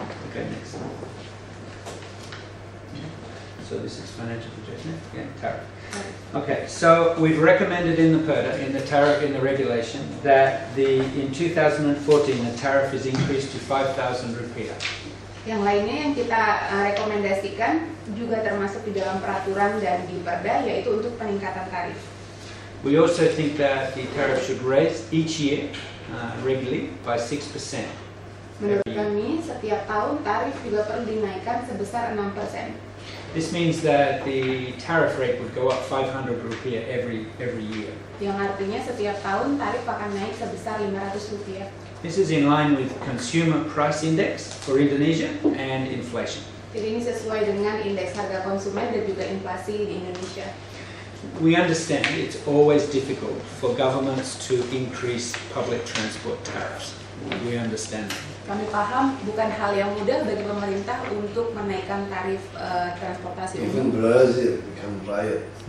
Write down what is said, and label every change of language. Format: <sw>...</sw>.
<en>Okay, next. So this is financial projection, again, tariff. Okay, so we've recommended in the PERDA, in the tariff, in the regulation, that in 2014 the tariff is increased to 5,000 rupiah.</en> <id>Yang lainnya yang kita rekomendasikan juga termasuk di dalam peraturan dan di perda, yaitu untuk peningkatan tarif.</id> <en>We also think that the tariff should raise each year regularly by 6%.</en> <id>Menurut kami, setiap tahun tarif juga perlu dinaikkan sebesar 6%.</id> <en>This means that the tariff rate would go up 500 rupiah every year.</en> <id>Yang artinya setiap tahun tarif akan naik sebesar 500 rupiah.</id> <en>This is in line with consumer price index for Indonesia and inflation.</en> <id>Jadi ini sesuai dengan indeks harga konsumen dan juga inflasi di Indonesia.</id> <en>We understand it's always difficult for governments to increase public transport tariffs. We understand that.</en> <id>Kami paham bukan hal yang mudah bagi pemerintah untuk menaikkan tarif transportasi</id> <en>Even</en> <id>umum.</id> <en>Brazil become riot.</en>